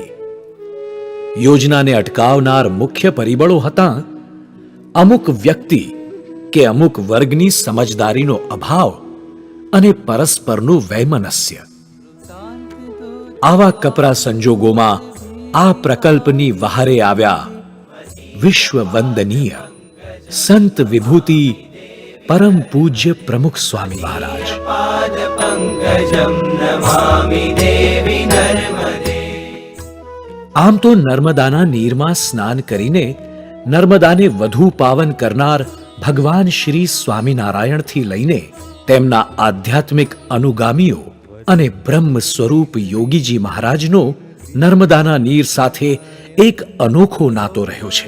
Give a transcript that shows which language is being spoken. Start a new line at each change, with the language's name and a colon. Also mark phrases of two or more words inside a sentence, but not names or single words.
Gujarati: યોજનાને અટકાવનાર મુખ્ય પરિબળો હતા અમુક વ્યક્તિ કે અમુક વર્ગની સમજદારીનો અભાવ અને પરસ્પરનું વૈમનસ્ય. આવા કપરા સંજોગોમાં આ પ્રકલ્પની વહારે આવ્યા વિશ્વ વંદનીય સંત વિભૂતિ પરમ પૂજ્ય પ્રમુખ સ્વામી મહારાજ.
Sanskrit: पादपङ्कजं नमामि देवि नर्मदे.
Gujarati: આમ તો નર્મદાના નીરમાં સ્નાન કરીને નર્મદાને વધુ પાવન કરનાર ભગવાન શ્રી સ્વામિનારાયણથી લઈને તેમના આધ્યાત્મિક અનુગામીઓ અને બ્રહ્મ સ્વરૂપ યોગીજી મહારાજનો નર્મદાના નીર સાથે એક અનોખો નાતો રહ્યો છે.